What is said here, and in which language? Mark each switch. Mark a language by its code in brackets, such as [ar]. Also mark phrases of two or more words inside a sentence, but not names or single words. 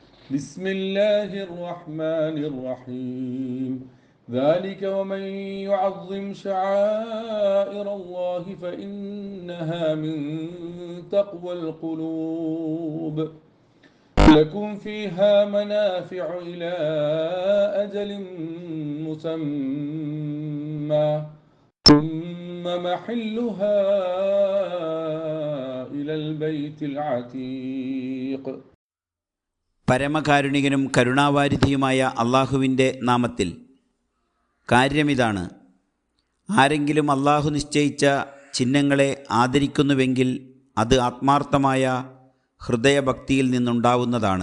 [ar] بسم الله الرحمن الرحيم ذلك ومن يعظم شعائر الله فإنها من تقوى القلوب لكم فيها منافع إلى أجل مسمى ثم محلها إلى البيت العتيق. [ml] പരമകാരുണികനും കരുണാവാരിധിയുമായ അള്ളാഹുവിൻ്റെ നാമത്തിൽ. കാര്യമിതാണ്: ആരെങ്കിലും അള്ളാഹു നിശ്ചയിച്ച ചിഹ്നങ്ങളെ ആദരിക്കുന്നുവെങ്കിൽ അത് ആത്മാർത്ഥമായ ഹൃദയഭക്തിയിൽ നിന്നുണ്ടാവുന്നതാണ്.